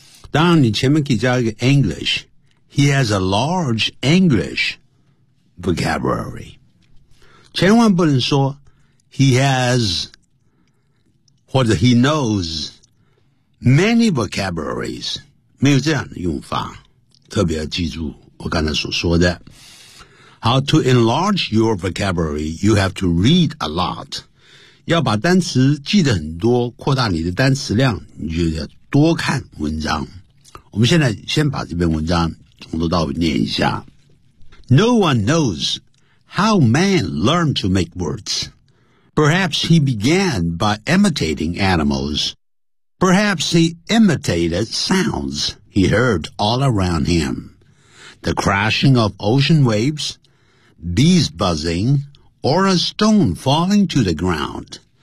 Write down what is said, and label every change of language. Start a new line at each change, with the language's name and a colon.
Chinese: 当然你前面可以加一个 English，
English: He has a large English vocabulary，
Chinese: 千万不能说
English: He has
Chinese: 或者
English: He knowsMany vocabularies，
Chinese: 没有这样的用法，特别要记住我刚才所说的。好，
English: to enlarge your vocabulary, you have to read a lot.
Chinese: 要把单词记得很多，扩大你的单词量，你就要多看文章。我们现在先把这篇文章从头到尾念一下。
English: No one knows how man learned to make words. Perhaps he began by imitating animals. Perhaps he imitated sounds he heard all around him. The crashing of ocean waves, bees buzzing, or a stone falling to the ground.